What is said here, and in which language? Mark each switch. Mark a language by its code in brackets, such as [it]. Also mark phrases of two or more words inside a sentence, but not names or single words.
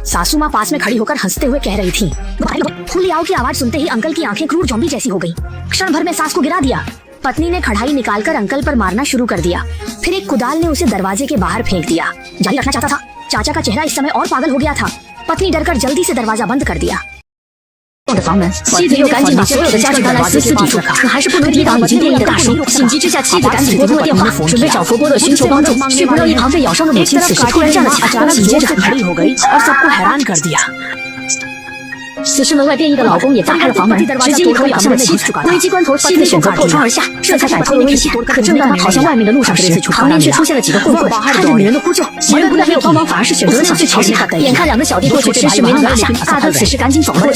[hi] सासू माँ पास में खड़ी होकर हंसते हुए कह रही थी। फुलियाओ की आवाज सुनते ही अंकल की आंखें क्रूर ज़ॉम्बी जैसी हो गई। क्षण भर में सास को गिरा दिया। पत्नी ने कढ़ाई निकालकर अंकल पर मारना शुरू कर दिया। फिर एक कुदाल ने उसे दरवाजे के बाहर फेंक दिया। जारी रखना चाहता था। चाचा का चेहरा इस समय और पागल हो गया था। पत्नी डरकर जल्दी से दरवाजा बंद कर दिया। [zh] 房门，妻子又赶紧把所有的家具搬来私底处，可还是不能抵挡已经变异的大树。紧急之下，妻子赶紧拨通了电话，准备找佛波勒寻求帮助，却不料一旁被咬伤的母亲此时突然站了起来，紧接着 [hi] खड़ी हो गई और सबको हैरान कर दिया। [zh] 此时门外变异的老公也打开了房门，直接一口咬向了妻子。危机关头，妻子选择破窗而下，这才摆脱了危险。可正当他跑向外面的路上时，旁边却出现了几个混混，看着女人的呼救，女人不但没有帮忙，反而是选择了想去朝鲜。眼看两个小弟过去，迟迟没能拿下，大哥此时赶紧走了过去。